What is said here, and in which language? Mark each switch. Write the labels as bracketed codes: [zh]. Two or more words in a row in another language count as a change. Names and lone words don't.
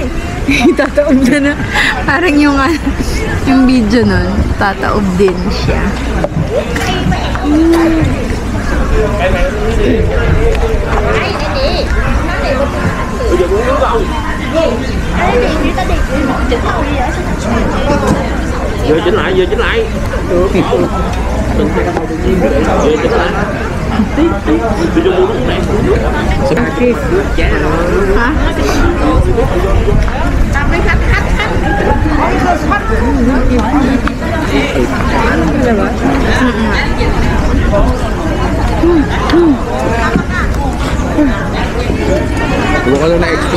[tl] Tataob na. Parang yung video nun, tataob din siya. [vi] Giờ chỉnh lại. Giờ chỉnh lại. [tl] Hả? Kuha ka lang na extra.